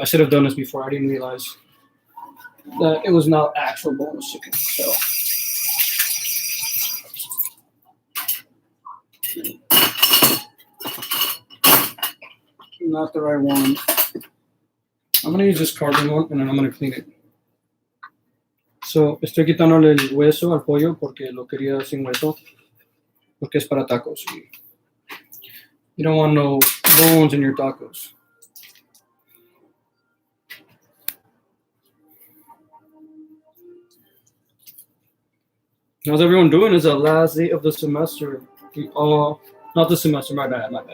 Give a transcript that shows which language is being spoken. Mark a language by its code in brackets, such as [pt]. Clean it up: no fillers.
[en] I should have done this before. I didn't realize that it was not actual boneless chicken. So not the right one. I'm gonna use this carbon one, and then I'm gonna clean it. [es] So estoy quitándole el hueso al pollo porque lo quería sin hueso, porque es para tacos. [en] You don't want no bones in your tacos. How's everyone doing? It's the last day of the semester. Not the semester, my bad.